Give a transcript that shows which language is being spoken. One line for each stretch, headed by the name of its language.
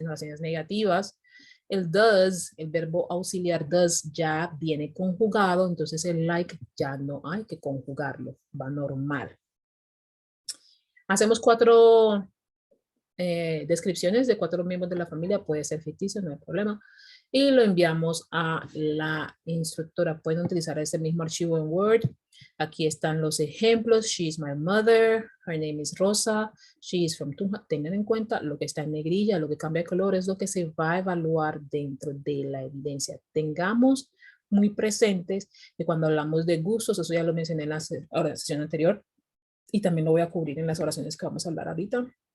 Spanish: En oraciones negativas, el does, el verbo auxiliar does ya viene conjugado, entonces el like ya no hay que conjugarlo, va normal. Hacemos 4 descripciones de 4 miembros de la familia, puede ser ficticio, no hay problema, y lo enviamos a la instructora. Pueden utilizar ese mismo archivo en Word. Aquí están los ejemplos.
English: She is my mother, her name is Rosa, she is from Tunja.
Spanish: Tengan en cuenta lo que está en negrilla, lo que cambia de color es lo que se va a evaluar dentro de la evidencia. Tengamos muy presentes que cuando hablamos de gustos, eso ya lo mencioné en la sesión anterior, y también lo voy a cubrir en las oraciones que vamos a hablar ahorita.